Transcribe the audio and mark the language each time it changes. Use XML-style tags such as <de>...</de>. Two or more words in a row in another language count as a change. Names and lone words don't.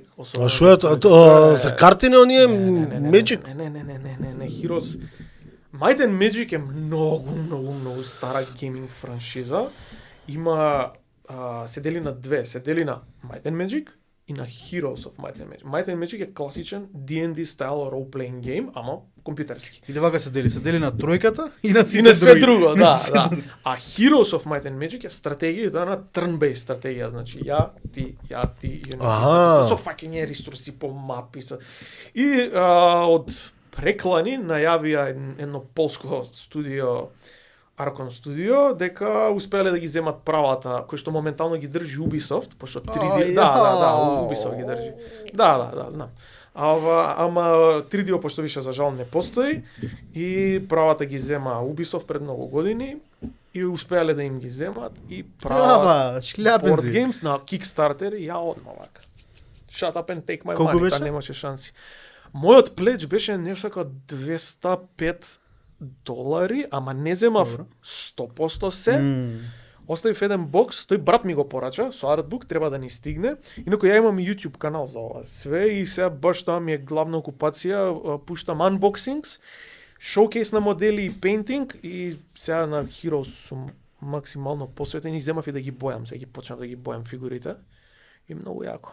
<mk>А што е тоа? За карти не оние Magic? Не, Heroes Might and Magic е многу стара гейминг франшиза. Има се дели на две, се дели на Might and Magic и на Heroes of Might and Magic. Might and Magic е класичен</mk> <en>D&D style role playing game,</en> <mk>ама компјутерски. Или вака се дели на тројката и на И сите на све други. друго, На да, све да. друго. А Heroes of Might and Magic е стратегија на turn-based стратегија, значи ја, ти, Аха. со фаќање ресурси по мапи. И од преклани најавија едно полско студио, Arkon Studio, дека успеале да ги земат правата, кои што моментално ги држи Ubisoft, пошто 3D, да, Ubisoft ги држи. Да, знам. Ама 3D пошто више за жал не постои и правата ги зема Ubisoft пред многу години и успеале да им ги земат и прават шкляпен board си. games на Kickstarter и ја одма вака.</mk> <en>Shut up and take my</en> <mk>Колку</mk> <en>money,</en> <mk>беше? та немаше шанси. Мојот плеч беше нешто како $205, ама не земав Добро. 100% се. Оставив еден бокс, тој брат ми го порача, со артбук, треба да ни стигне. Инаку ја имам и YouTube канал за ова све и сега баш тоа ми е главна окупација, пуштам unboxings, шоукейс на модели и пейнтинг и сега на Heroes сум максимално посветен и земав и да ги бојам, сега ги почнав да ги бојам фигурите и многу јако.</mk>